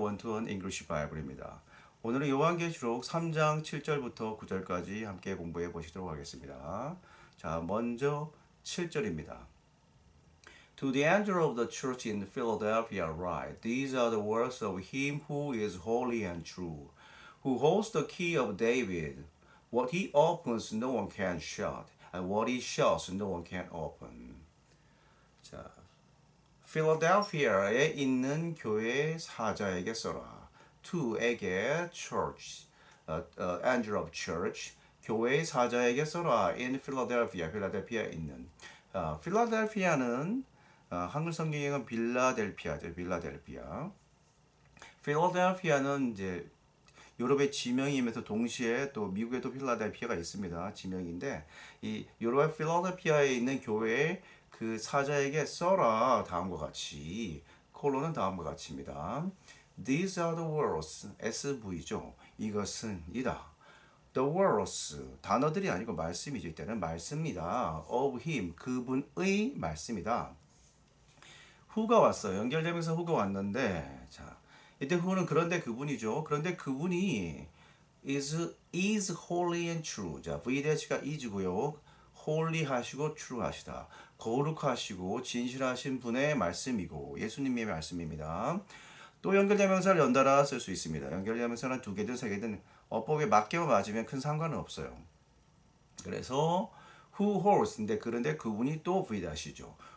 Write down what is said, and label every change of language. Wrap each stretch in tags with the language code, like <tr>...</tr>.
<ko>원투원 잉글리시 바이블입니다. 오늘은 요한계시록 3장 7절부터 9절까지 함께 공부해 보시도록 하겠습니다. 자, 먼저 7절입니다.</ko> <en>To the angel of the church in Philadelphia write, These are the words of him who is holy and true, who holds the key of David. What he opens no one can shut, and what he shuts no one can open.</en> <ko>자, 필라델피아에 있는 교회 사자에게 써라. to에게 church, angel of church, 교회의 사자에게 써라. in Philadelphia, 필라델피아에 있는. 필라델피아는 한글 성경에는 빌라델피아죠. 빌라델피아. 필라델피아는 이제 유럽의 지명이면서 동시에 또 미국에도 필라델피아가 있습니다. 지명인데 이 유럽의 필라델피아에 있는 교회의 그 사자에게 써라 다음과 같이 콜론은 다음과 같이입니다.</ko> <en>These are the words</en> <ko>SV죠. 이것은 이다. The words 단어들이 아니고 말씀이죠. 이때는 말씀이다. Of him 그분의 말씀이다. who가 왔어요. 연결되면서 who가 왔는데 자 이때 who는 그런데 그분이죠. 그런데 그분이</ko> <en>is holy and true.</en> <ko>자, V-가 is고요. holy 하시고 true 하시다. 거룩하시고 진실하신 분의 말씀이고 예수님의 말씀입니다. 또 연결대명사를 연달아 쓸 수 있습니다. 연결대명사는 두 개든 세 개든 어법에 맞게만 맞으면 큰 상관은 없어요. 그래서 who holds인데 그런데 그분이 또 V-죠.</ko>